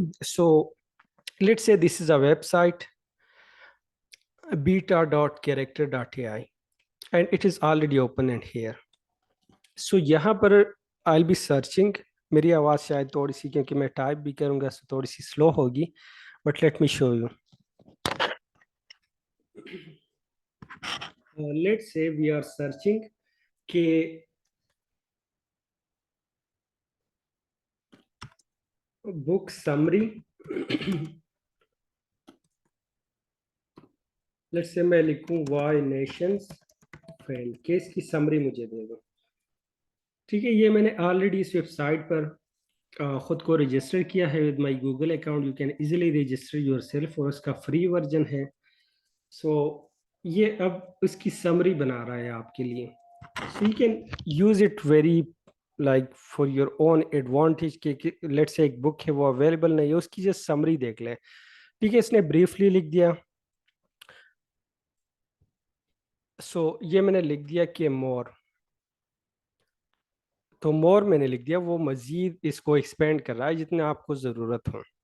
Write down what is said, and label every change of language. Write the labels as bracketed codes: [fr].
[en] So let's say this is a website beta.character.ai and it is already open in here. So [ur] یہاں پر [en] I'll be searching. [ur] میری آواز شاید تھوڑی سی, کیونکہ میں ٹائپ بھی کروں گا تو تھوڑی سی سلو ہوگی, [en] but let me show you. Let's say we are searching کہ book summary. Let's say [ur] میں لکھوں why nations fail, کہ اس کی سمری مجھے دے دو. ٹھیک ہے. یہ میں نے آلریڈی اس ویب سائٹ پر خود کو رجسٹر کیا ہے [en] with my Google account. You can easily register yourself, [ur] اور اس کا فری ورژن ہے. سو یہ اب اس کی سمری بنا رہا ہے آپ کے لیے. [en] So you can use it very like for your own advantage. [ur] کہ لیٹس سے ایک بک ہے وہ اویلیبل نہیں ہے, اس کی جسٹ سمری دیکھ لیں. ٹھیک ہے. اس نے بریفلی لکھ دیا. سو یہ میں نے لکھ دیا کہ مور, تو مور میں نے لکھ دیا, وہ مزید اس کو ایکسپینڈ کر رہا ہے جتنا آپ کو ضرورت ہو.